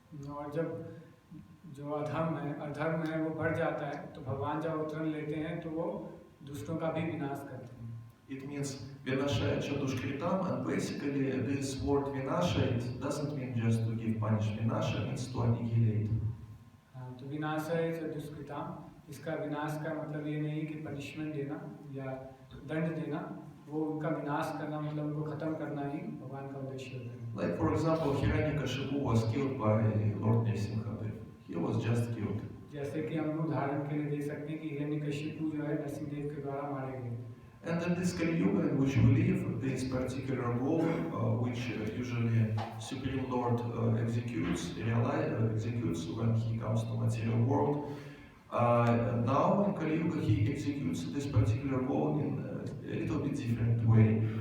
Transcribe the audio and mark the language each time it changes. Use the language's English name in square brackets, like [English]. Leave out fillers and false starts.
[Hindi] और जब जो अधर्म है वो बढ़ जाता है, तो भगवान जब अवतरण लेते हैं तो वो दुष्टों का भी विनाश करते हैं. [English] It means Vinashaya Chadushkritam, and basically this word Vinasha doesn't mean just to give punishment. Vinasha means to annihilate. [Hindi] हाँ, तो विनाशय चतुष्कृताम, इसका विनाश का मतलब ये नहीं कि पनिशमेंट देना या दंड देना, वो उनका विनाश करना मतलब उनको खत्म करना ही भगवान का उद्देश्य होता है. [English] Like for example, Hiranyakashipu was killed by Lord Nrsimhadev. He was just killed. [Hindi] जैसे कि हम उदाहरण के लिए देख सकते हैं कि हिरण्यकशिपु जो है नरसिंहदेव के द्वारा मारे गए. [English] And in this Kali Yuga in which we live, this particular goal, which usually Supreme Lord executes when he comes to material world, now in Kali Yuga he executes this particular goal in a little bit different way.